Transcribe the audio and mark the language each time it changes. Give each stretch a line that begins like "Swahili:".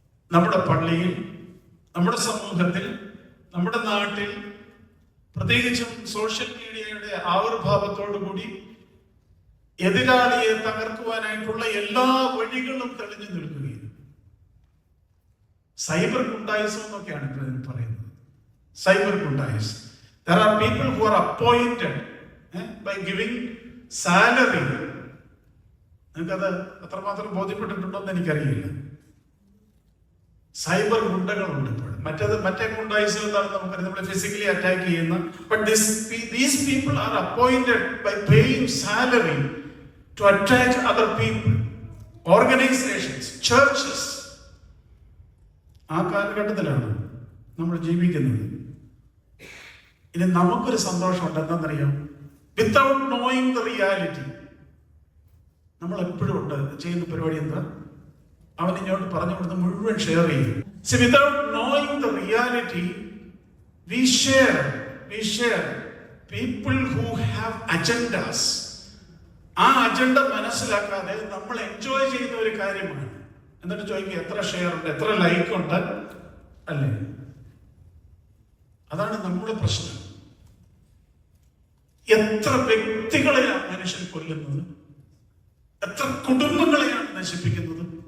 Malayalam: നമ്മുടെ പള്ളിയിൽ, നമ്മുടെ സമൂഹത്തിൽ, നമ്മുടെ നാട്ടിൽ, പ്രത്യേകിച്ചും സോഷ്യൽ മീഡിയയുടെ ആവിർഭാവത്തോടുകൂടി എതിരാളിയെ തകർക്കുവാനായിട്ടുള്ള എല്ലാ വഴികളും തെളിഞ്ഞു നിൽക്കുകയാണ്. സൈബർ ഗുണ്ടായിസം എന്നൊക്കെയാണ് ഇപ്പോൾ പറയുന്നത്. Cyber ഗുണ്ടായിസം.
English: There are people who are appointed by giving salary.
Malayalam: നിങ്ങൾക്കത് അത്രമാത്രം ബോധ്യപ്പെട്ടിട്ടുണ്ടോ എന്ന് എനിക്കറിയില്ല. സൈബർ ഗുണ്ടകളുണ്ട് ഇപ്പോൾ. മറ്റേ ഗുണ്ടായിസം എന്താണ് നമുക്കറിയാം, നമ്മളെ ഫിസിക്കലി അറ്റാക്ക് ചെയ്യുന്ന.
English: But these people are appointed by paying salary to attack other people, organizations, churches.
Malayalam: ആ കാലഘട്ടത്തിലാണ് നമ്മൾ ജീവിക്കുന്നത്. ഇനി നമുക്കൊരു സന്തോഷമുണ്ട്. എന്താണെന്നറിയാം?
English: without knowing the reality,
Malayalam: നമ്മൾ എപ്പോഴും ഉണ്ട് ചെയ്യുന്ന പരിപാടി എന്താ? അവൻ ഇങ്ങോട്ട് പറഞ്ഞു കൊടുത്ത് മുഴുവൻ ഷെയർ ചെയ്യും.
English: without knowing the reality, we share people who have agendas,
Malayalam: ആ അജണ്ട മനസ്സിലാക്കാതെ നമ്മൾ എൻജോയ് ചെയ്യുന്ന ഒരു കാര്യമാണ്. എന്നിട്ട് ചോദിക്കുക എത്ര ഷെയർ ഉണ്ട്, എത്ര ലൈക്ക് ഉണ്ട്, അല്ലേ? അതാണ് നമ്മുടെ പ്രശ്നം. എത്ര വ്യക്തികളെയാണ് മനുഷ്യൻ കൊല്ലുന്നത്, എത്ര കുടുംബങ്ങളെയാണ് നശിപ്പിക്കുന്നത്.